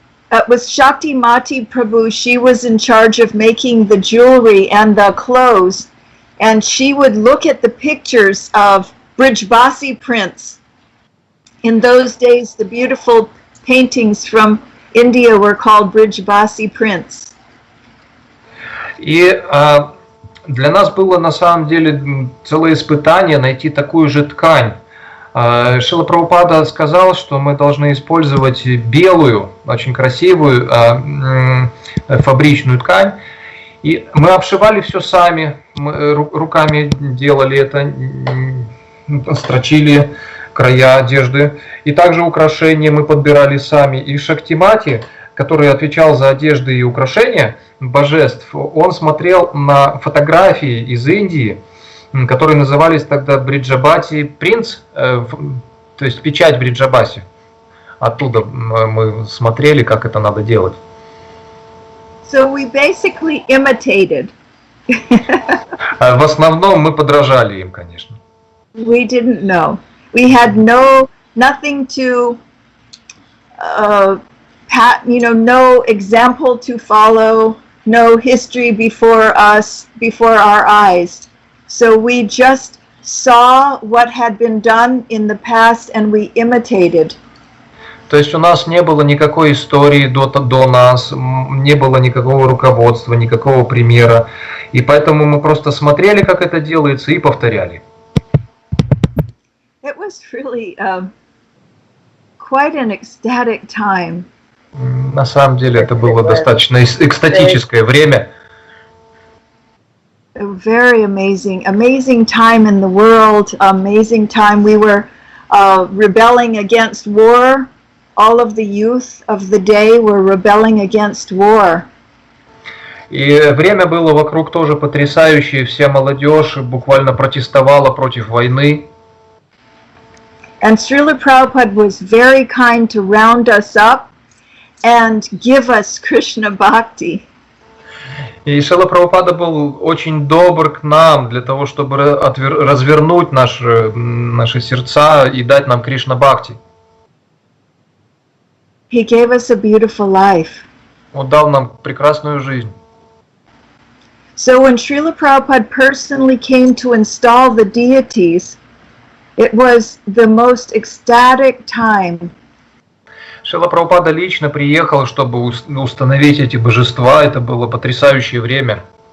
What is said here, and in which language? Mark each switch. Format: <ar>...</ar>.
<en>It was Shakti Mati Prabhu. She was in charge of making the jewelry and the clothes, and she would look at the pictures of Brijbasi prints. In those days, the beautiful paintings from India were called Brijbasi prints.</en> <ru>И для нас было на самом деле целое испытание найти такую же ткань. Шрила Прабхупада сказал, что мы должны использовать белую, очень красивую фабричную ткань. И мы обшивали все сами, мы руками делали это, строчили края одежды. И также украшения мы подбирали сами. И Шактимати, который отвечал за одежды и украшения божеств, он смотрел на фотографии из Индии, которые назывались тогда Бриджабати принц, то есть печать Бриджабаси. Оттуда мы смотрели, как это надо делать.</ru> <en>So we basically imitated.</en> <ru>В основном мы подражали им, конечно.</ru> <en>We didn't know. We had nothing to, no example to follow, no history before us, before our eyes. So we just saw what had been done in the past and we imitated.</en> <ru>То есть у нас не было никакой истории до нас, не было никакого руководства, никакого примера. И поэтому мы просто смотрели, как это делается, и повторяли.</ru> <en>It was really quite an ecstatic time.</en> <ru>На самом деле это было достаточно экстатическое время.</ru> <en>A very amazing time in the world, amazing time. We were rebelling against war. All of the youth of the day were rebelling against war.</en> <ru>И время было вокруг тоже потрясающее. Вся молодежь буквально протестовала против войны.</ru> <en>And Srila Prabhupada was very kind to round us up and give us Krishna Bhakti.</en> <ru>И Шрила Прабхупада был очень добр к нам для того, чтобы развернуть наши сердца и дать нам Кришна Бхакти.</ru> <en>He gave us a beautiful life.</en> <ru>Он дал нам прекрасную жизнь.</ru> <en>So when Srila Prabhupada personally came to install the deities, it was the most ecstatic time.</en> <ru>Шрила Прабхупада лично приехал, чтобы установить эти божества. Это было потрясающее время.</ru>